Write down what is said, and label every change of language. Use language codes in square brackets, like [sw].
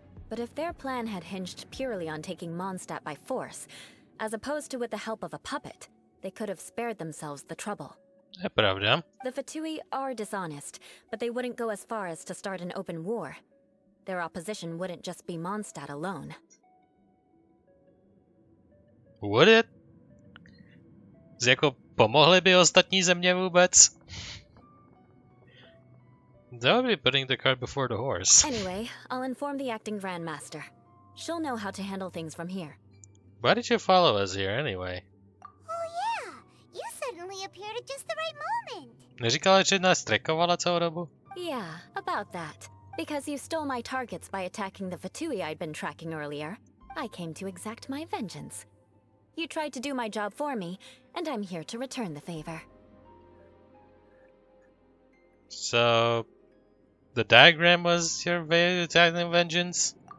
[en] But if their plan had hinged purely on taking Mondstadt by force, as opposed to with the help of a puppet, they could have spared themselves the trouble. [cs] Je pravda. [en] The Fatui are dishonest, but they wouldn't go as far as to start an open war. Their opposition wouldn't just be Mondstadt alone. Would it? [cs] Jako pomohly by ostatní země vůbec? [en] That would be putting the cart before the horse. Anyway, I'll inform the acting Grandmaster. She'll know how to handle things from here. Why did you follow us here anyway? Oh yeah, you suddenly appeared at just the right moment. [cs] Neříkala, že nás trackovala celou dobu? [en] Yeah, about that. Because you stole my targets by attacking the Fatui I'd been tracking earlier, I came to exact my vengeance. You tried to do my job for me, and I'm here to return the favor. So, the diagram was your attacking vengeance?